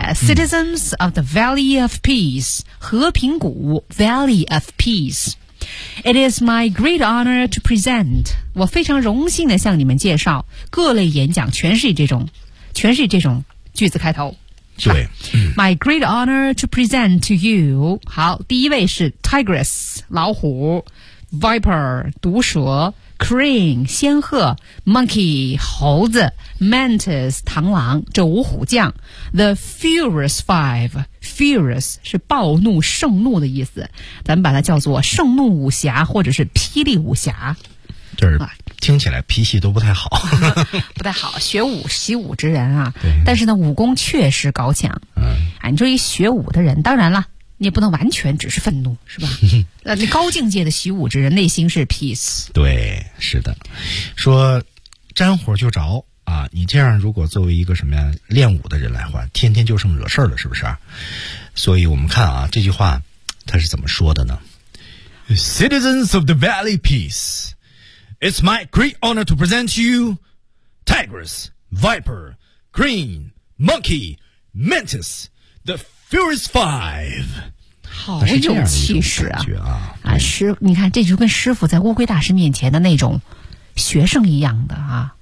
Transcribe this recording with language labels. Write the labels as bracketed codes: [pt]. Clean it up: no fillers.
[en] Citizens of the Valley of Peace, 和平谷 Valley of Peace. It is my great honor to present. [zh] 我非常荣幸地向你们介绍各类演讲全是这种句子开头。对、 [en] My great honor to present to you. [zh] 好，第一位是 Tigress, 老虎 ,Viper, 毒蛇 ,Crane, 仙鹤 ,Monkey, 猴子Mantis, 螳螂这五虎将 The Furious Five Furious 是暴怒盛怒的意思，咱们把它叫做盛怒五侠或者是霹雳五侠，就是听起来脾气都不太好不太好，学武习武之人啊，对，但是呢武功确实高强、你说一学武的人，当然了你也不能完全只是愤怒是吧你高境界的习武之人内心是 peace，对，是的，说沾火就着啊，你这样如果作为一个什么呀练武的人来话，天天就剩惹事儿了，是不是？所以我们看啊，这句话他是怎么说的呢？ [en] Citizens of the Valley Peace, it's my great honor to present to you Tigress, Viper, Green, Monkey, Mantis, the Furious Five. [zh] 好有气势啊！啊，师，你看，这就跟师傅在乌龟大师面前的那种学生一样的啊，